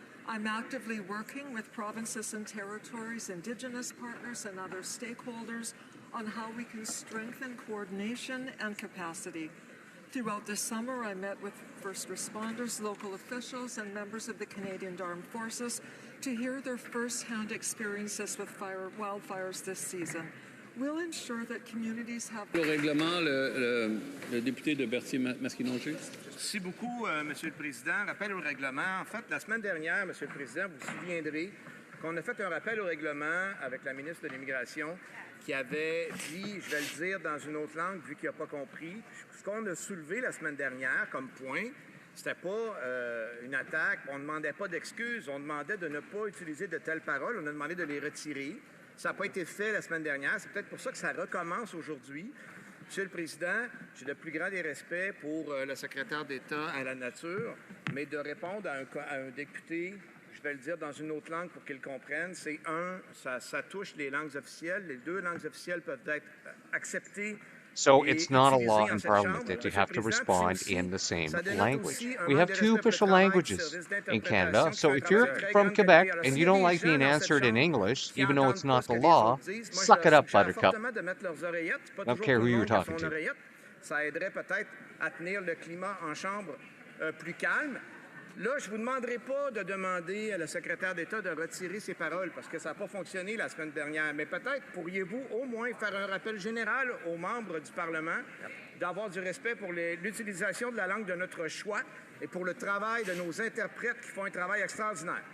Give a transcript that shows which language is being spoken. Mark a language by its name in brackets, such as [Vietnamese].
[English] I'm actively working with provinces and territories, Indigenous partners, and other stakeholders on how we can strengthen coordination and capacity. Throughout the summer, I met with first responders, local officials, and members of the Canadian Armed Forces to hear their first-hand experiences with wildfires this season. We'll ensure that communities have... [French] Le règlement, le député de Berthier-Masquinongé. Merci beaucoup, Monsieur le Président. Rappel au règlement. En fait, la semaine dernière, Monsieur le Président, vous vous souviendrez qu'on a fait un rappel au règlement avec la ministre de l'Immigration qui avait dit, je vais le dire dans une autre langue vu qu'il n'a pas compris, ce qu'on a soulevé la semaine dernière comme point, c'était pas une attaque, on ne demandait pas d'excuses, on demandait de ne pas utiliser de telles paroles, on a demandé de les retirer. Ça n'a pas été fait la semaine dernière, c'est peut-être pour ça que ça recommence aujourd'hui. Monsieur le Président, j'ai le plus grand des respects pour le secrétaire d'État à la nature, mais de répondre à un député, je vais le dire dans une autre langue pour qu'il comprenne, c'est ça touche les langues officielles. Les deux langues officielles peuvent être acceptées. [English] So it's not a law in Parliament that you have to respond in the same language. We have two official languages in Canada, so if you're from Quebec and you don't like being answered in English, even though it's not the law, suck it up, Buttercup. I don't care who you're talking to. [French] Ça aiderait peut-être à tenir le climat en chambre plus calme. Là, je ne vous demanderai pas de demander à la secrétaire d'État de retirer ses paroles parce que ça n'a pas fonctionné la semaine dernière. Mais peut-être pourriez-vous au moins faire un rappel général aux membres du Parlement d'avoir du respect pour l'utilisation de la langue de notre choix et pour le travail de nos interprètes qui font un travail extraordinaire.